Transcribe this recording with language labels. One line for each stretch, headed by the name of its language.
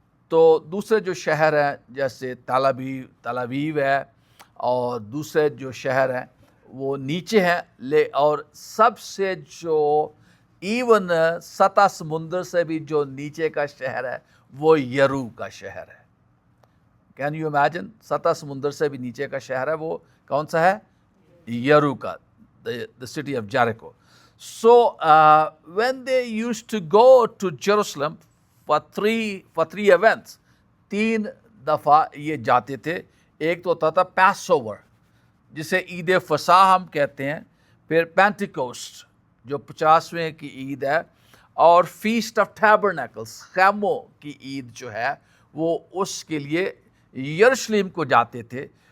Hindi: तो दूसरे जो शहर हैं जैसे तल अवीव है और दूसरे जो शहर हैं वो नीचे हैं, और सबसे जो इवन सता समुंदर से भी जो नीचे का शहर है वो यरू का शहर है।
English: can you imagine,
Hindi: सता समुंदर से भी नीचे का शहर है वो कौन सा है? यरू का,
English: the city of Jericho. So when they used to go to Jerusalem for three events,
Hindi: 3 दफ़ा ये जाते थे। एक तो होता था पैसओवर जिसे ईद फसा हम कहते हैं, फिर पेंटिकोस्ट जो 50वें की ईद है, और फीस्ट ऑफ टैबरनेकल्स खैमों की ईद जो है वो उसके लिए यरूशलेम को जाते थे।